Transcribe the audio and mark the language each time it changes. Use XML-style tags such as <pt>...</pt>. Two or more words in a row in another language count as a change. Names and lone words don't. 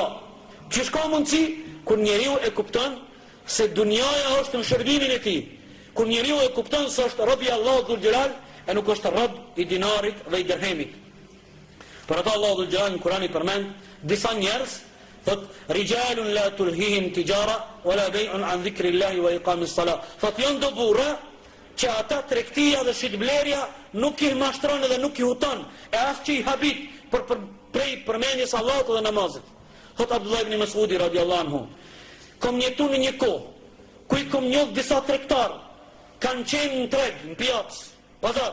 <sq>Qysh ka mundësi? Kur njeriu e kupton se dunjaja është në shërbimin e tij. Kur njeriu e kupton se është rob i Allahut Dhul Jalal e nuk është rob i dinarit dhe i dirhemit. Për ata Allahu Dhul Jalal në Kur'an i përmend disa njerëz, thot</sq> <ar>رجال لا تلهيهم تجارة ولا بيع عن ذكر الله وإقام الصلاة.</ar> <sq>Thot janë do burra që ata tregtia dhe shitblerja nuk i mashtron dhe nuk i huton, e as që i habit prej përmendjes Allahut dhe namazit. Thot Abdullah ibn Mas'udi</sq> <ar>رضي الله عنه,</ar> <sq>kom jetu në një kohë, ku i kom njoh disa tregtar, kanë qenë në treg, në pjatës, pazar.</sq>